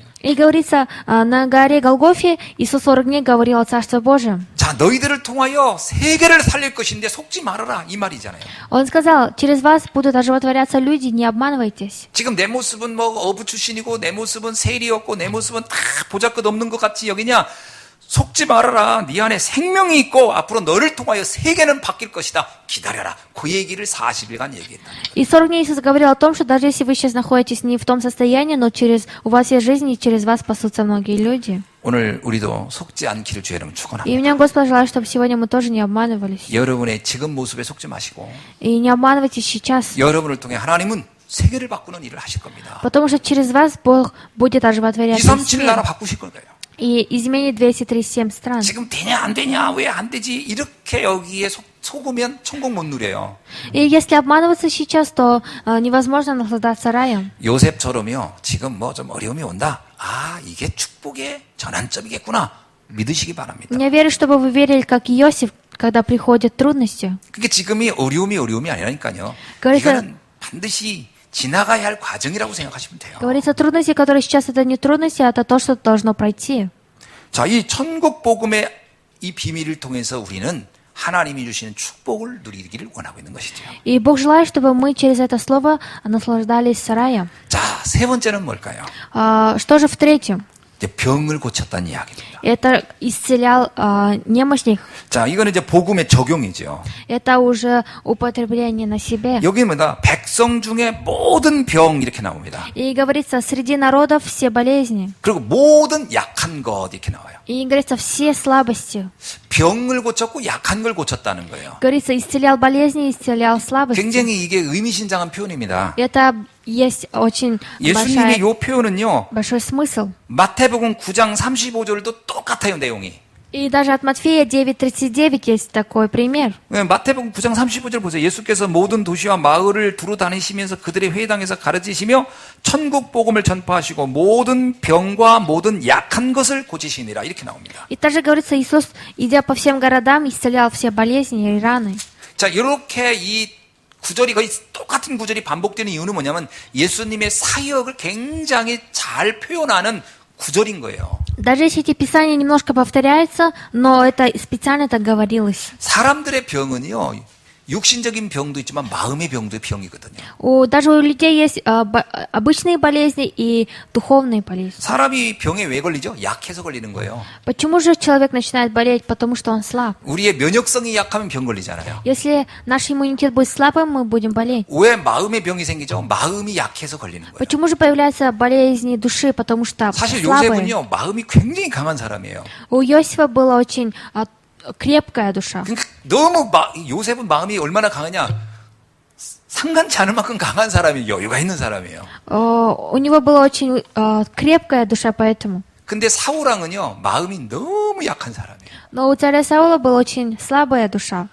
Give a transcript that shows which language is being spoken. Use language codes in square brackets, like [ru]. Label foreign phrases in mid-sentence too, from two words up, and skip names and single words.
[ru] И говорится, на горе Голгофе Иисус 40 дней говорил о Царстве Божьем. [ko] 자, 너희들을 통하여 세계를 살릴 것인데 속지 말아라 이 말이잖아요. [ru] Он сказал, через вас будут оживотворяться люди, не обманывайтесь. [ko] 지금 내 모습은 뭐 어부 출신이고 내 모습은 세리였고 내 모습은 다 보잘것없는 것 같이 여기냐? 속지 말아라. 네 안에 생명이 있고 앞으로 너를 통하여 세계는 바뀔 것이다. 기다려라. 그 얘기를 40일간 얘기했다. [ru] И 40 дней Иисус говорил о том, что даже если вы сейчас находитесь не в том состоянии, но у вас есть жизнь, и через вас спасутся многие люди. [ko] 오늘 우리도 속지 않기를 주의 이름 축원합니다. [ru] И мне Господь желает, чтобы сегодня мы тоже не обманывались. [ko] 여러분의 지금 모습에 속지 마시고 [ru] И не обманывайтесь сейчас. [ko] 여러분을 통해 하나님은 세계를 바꾸는 일을 하실 겁니다. [ru] Потому что через вас Бог будет оживотворять весь [ko] 237 나라 [ru] мир. [ko] 바꾸실 거예요. [ru] И изменит 237 стран. [ko] 지금 되냐 안 되냐 왜 안 되지 이렇게 여기에 속으면 천국 못 누려요. [ru] И если обманываться сейчас, то невозможно наслаждаться раем. [ko] 요셉처럼요. 지금 뭐 좀 어려움이 온다. 아 이게 축복의 전환점이겠구나. 믿으시기 바랍니다. [ru] Я верю, чтобы вы верили, как Иосиф, когда приходят трудности. [ko] 그게 지금이 어려움이 아니라니까요. 그래서- 이거는 반드시 지나가야 할 과정이라고 생각하시면 돼요. [ru] Говорится, трудности, которые сейчас, это не трудности, а это то, что должно пройти. [ko] 자, 이 천국 복음의 이 비밀을 통해서 우리는 하나님이 주시는 축복을 누리기를 원하고 있는 것이죠. [ru] И Бог желает, чтобы мы через это слово наслаждались раем. [ko] 자, 세 번째는 뭘까요? [ru] Что же в-третьем? [ko] 이제 병을 고쳤다는 이야기입니다. [ru] Это исцелял немощных. [ko] 자, 이거는 이제 복음의 적용이죠. [ru] Это уже употребление на себе. [ko] 여기 뭐다? 백성 중에 모든 병 이렇게 나옵니다. [ru] И говорится, среди народов все болезни. [ko] 그리고 모든 약한 것 이렇게 나와요. [ru] И говорится, все слабости. [ko] 병을 고쳤고 약한 걸 고쳤다는 거예요. [ru] Говорится, исцелял болезни, исцелял слабости. [ko] 굉장히 이게 의미심장한 표현입니다. [ru] Это есть очень [ko] 예수님의 이 표현은요. [ru] большой смысл. [ko] 마태복음 9장 35절도 똑같아요, 내용이. [ru] И даже от Матфея 9:39 есть такой пример. [ko] 네, 마태복음 9장 35절 보세요. 예수께서 모든 도시와 마을을 두루 다니시면서 그들의 회당에서 가르치시며 천국 복음을 전파하시고 모든 병과 모든 약한 것을 고치시니라 이렇게 나옵니다. [ru] И также говорится, Иисус, идя по всем городам, исцелял все болезни и раны. [ko] 자, 이렇게 이 구절이 거의 똑같은 구절이 반복되는 이유는 뭐냐면 예수님의 사역을 굉장히 잘 표현하는 구절인 거예요. [ru] Даже если эти писания немножко повторяются, но это специально так говорилось. [ko] 사람들의 병은요, 육신적인 병도 있지만 마음의 병도 병이거든요. [ru] Даже у людей есть обычные болезни и духовные болезни. [ko] 사람이 병에 왜 걸리죠? 약해서 걸리는 거예요. [ru] Почему же человек начинает болеть? Потому что он слаб. [ko] 우리의 면역성이 약하면 병 걸리잖아요. [ru] Если наш иммунитет будет слабым, мы будем болеть. [ko] 왜 마음의 병이 생기죠? 마음이 약해서 걸리는 거예요. [ru] Почему же появляются болезни души? Потому что [ko] 사실 [ru] слабые. [ko] 요셉은요, 마음이 굉장히 강한 사람이에요. [ru] У Иосифа была очень крепкая душа. [ko] 그러니까 너무 요셉은 마음이 얼마나 강하냐? 상관치 않을 만큼 강한 사람이 여유가 있는 사람이에요. [ru] У него была очень крепкая душа, поэтому. [ko] 근데 사울왕은요, 마음이 너무 약한 사람이에요. [ru] Но у царя Саула была очень слабая душа.